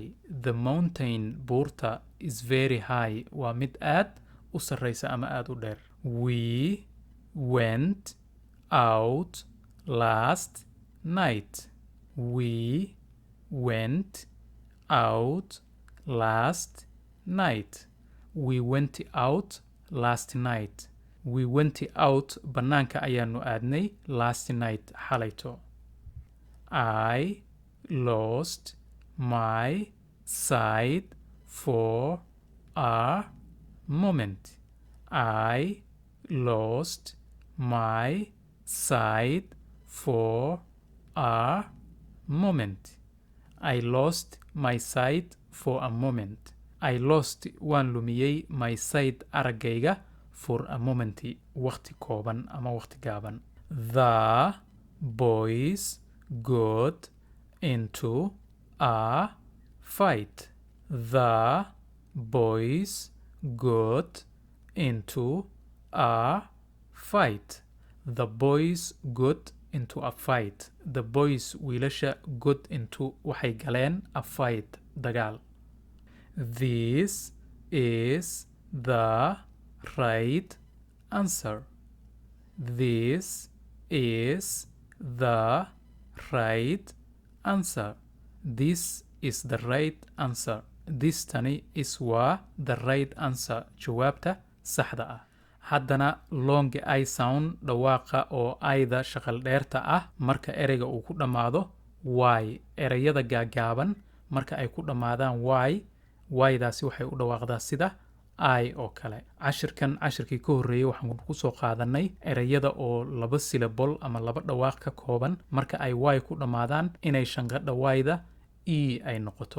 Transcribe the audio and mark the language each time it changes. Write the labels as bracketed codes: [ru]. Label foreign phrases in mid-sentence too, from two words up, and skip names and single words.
[en] the mountain buurta is very high [so] waa mid aad u sarreysa ama aad u dheer [en] we went out last night we went out last night we went out last night we went out [so] bannaanka ayaanu aadnay [en] last night xalayto I lost my sight for a moment I lost my sight for a moment I lost my sight for a moment I lost [so] waan lumiyey [en] my sight araggayga for a moment [so] waqti kooban ama waqti gaaban [en] the boys got into a fight the boys got into a fight the boys got into a fight the boys wiilasha got into [so] waxay galeen [en] a fight dagaal this is the right answer this is the right answer this is the right answer this tani is waa the right answer [so] jawaabta saxda ah haddana [en] long I sound [so] dhawaaqa oo ayda shaqal dheerta ah marka ereyga uu ku dhammaado y. ereyada gaagaaban marka ay ku dhammaadaan y-daasi waxay u dhawaaqdaa sida I oo kale. cashirkii ka horreeyay waxaan ku soo qaadanay ereyada oo 2 syllable ama 2 dhawaaq ka kooban marka ay y ku dhammaadaan inay shanqadha y-da e ay noqoto.